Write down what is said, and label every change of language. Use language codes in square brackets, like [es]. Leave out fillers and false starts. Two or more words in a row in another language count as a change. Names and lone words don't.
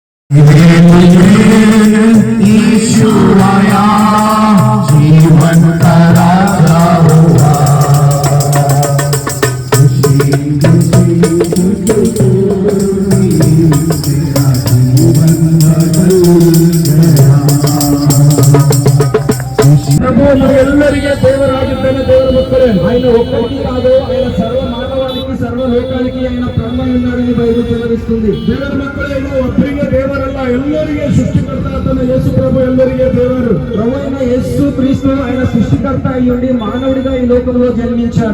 [hi] जीवन का राजा हुआ [kn] ಎಲ್ಲರಿಗೆ ದೇವರಾಗಿದ್ದಾನೆ. ದೇವರ ಮಕ್ಕಳೇ, [te] ఆయన ఒక్కరికి కాదు, ఆయన సర్వ మానవాళికి సర్వ లోకానికి ఆయన ಬ್ರಹ್ಮ ఉన్నాడని బైబిల్ సెలవిస్తుంది. [kn] ದೇವರ ಮಕ್ಕಳೇ, ಒಬ್ಬರಿಗೆ ದೇವರಲ್ಲ, ಎಲ್ಲರಿಗೆ ಸೃಷ್ಟಿಕರ್ತ ಆತನ [te] యేసు ప్రభు [kn] ಎಲ್ಲರಿಗೆ ದೇವರು. [te] ప్రభువైన యేసు క్రీస్తు ఆయన సృష్టికర్త అయ్యుండి మానవుడిగా ఈ లోకంలో జన్మించారు.